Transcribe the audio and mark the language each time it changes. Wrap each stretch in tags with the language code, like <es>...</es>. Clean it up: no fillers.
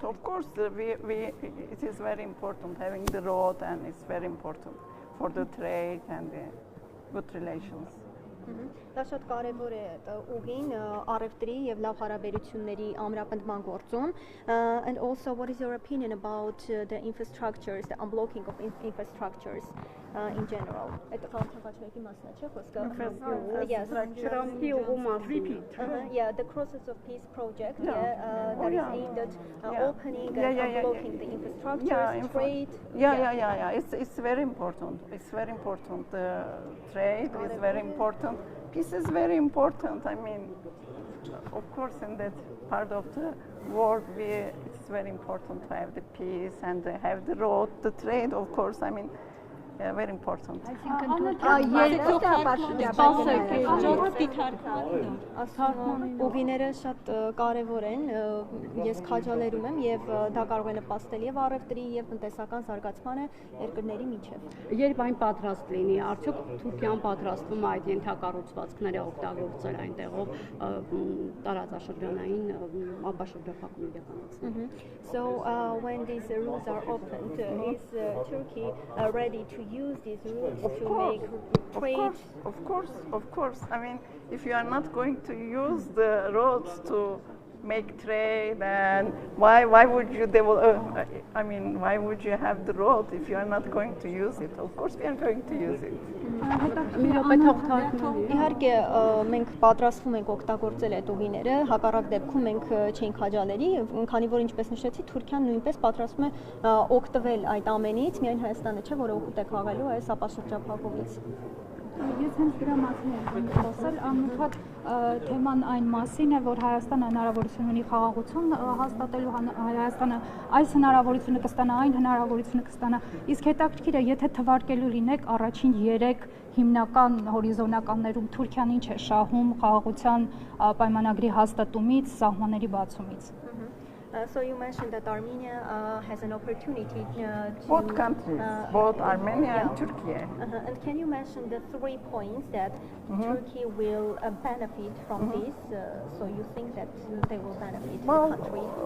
<en>Of course, it is very important having the road, and it's very important for the trade and the good relations.</en> <hy>Դա շատ կարևոր է ուղին առևտրի եւ լավ հարաբերությունների ամրապնդման գործում.</hy> <en>And also, what is your opinion about the infrastructures, the unblocking of infrastructures in general?</en> <hy>Այդ խաղաղապաշտպանքի մասն է, չէ՞ խոսքը?</hy> <en>Yes.</en> <hy>Թրամփի ուղու մասին.</hy> <en>Yeah, the Crosses of Peace project that is aimed at opening and unblocking the infrastructures, trade. It's very important. It's very important. The trade is very important. Peace is very important. I mean, of course, in that part of the world, it's very important to have the peace and to have the road, the trade, of course. I mean, very important.</en> <hy>Ուղիները շատ կարևոր են, ես քաջալերում եմ եւ դա կարող է նպաստել եւ առևտրի եւ տնտեսական զարգացմանը երկրների միջեւ։ Երբ այն պատրաստ լինի, արդյոք Թուրքիան պատրաստվում է այդ ենթակառուցվածքները օգտագործել այնտեղով տարածաշրջանային ապաշրջափակում իրականացնել։</hy> <en>So when these routes are opened, is Turkey ready to use these routes to make trade? Of course. I mean, if you are not going to use the roads to make trade, and why would you why would you have the road if you are not going to use it? Of course we are going to use it.</en> <hy>Իհարկե մենք պատրաստվում ենք օգտագործել այդ ուղիները, հակառակ դեպքում մենք չենք քաջալերի, քանի որ ինչպես նշեցի, Թուրքիան նույնպես պատրաստվում է օգտվել այդ ամենից, միայն Հայաստանը չէ, որը օգուտ է քաղելու այս ապաշրջափակումից։ Ես հենց դրա մասին եմ խոսել, անընդհատ թեման այն մասին է, որ Հայաստանը հնարավորություն ունի խաղաղություն հաստատելու, Հայաստանը այս հնարավորությունը կստանա, այն հնարավորությունը կստանա, իսկ հետաքրքիր է, եթե թվարկելու լինեք առաջին 3 հիմնական հորիզոնականներում Թուրքիան ինչ է շահում խաղաղության պայմանագրի հաստատումից, սահմանների բացումից։</hy> <en>So you mentioned that Armenia has an opportunity to both countries, both Armenia and Turkey. And can you mention the 3 points that Turkey will benefit from this? So you think that they will benefit the country?</en>